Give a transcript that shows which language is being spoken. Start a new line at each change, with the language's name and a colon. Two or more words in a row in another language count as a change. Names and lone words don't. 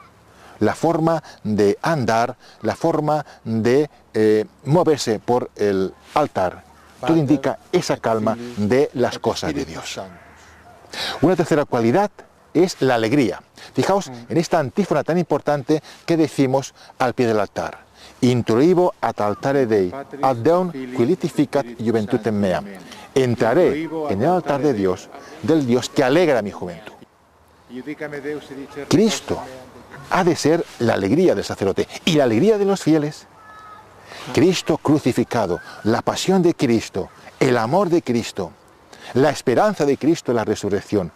Spanish: La forma de andar, la forma de moverse por el altar, todo indica esa calma de las cosas de Dios. Una tercera cualidad es la alegría. Fijaos en esta antífona tan importante que decimos al pie del altar.
Latin: introivo ad altare Dei, ad Deum qui litificat juventutem mea.
Spanish: Entraré en el altar de Dios, del Dios que alegra mi juventud. Cristo ha de ser la alegría del sacerdote y la alegría de los fieles. Cristo crucificado, la pasión de Cristo, el amor de Cristo, la esperanza de Cristo en la resurrección.